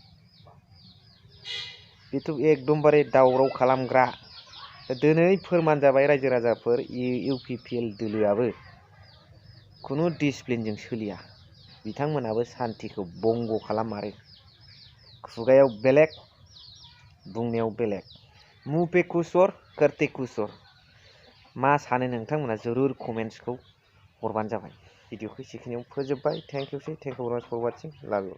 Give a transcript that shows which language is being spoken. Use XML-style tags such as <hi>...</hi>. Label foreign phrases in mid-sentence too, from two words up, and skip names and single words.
<brx>बेथ' एकदमबारे दावराव खालामग्रा दिनै फोरमान जाबाय रायजो राजाफोर इउपिपिएल दोलोआबो खुनु डिसिप्लिनजों सोलिया बिथांमोनाबो सान्थिखौ बंग खालाममारो खुगायाव बेलेग बुंनायाव बेलेग</brx> <hi>मुंह पे कुछ और करते कुछ और</hi> <brx>मा सानो नोंथांमोना जरुर कमेन्ट्सखौ हरबानो जाबाय भिडिअखौ एसेखिनियाव फोजोबबाय</brx> <en>thank you for watching love you</en>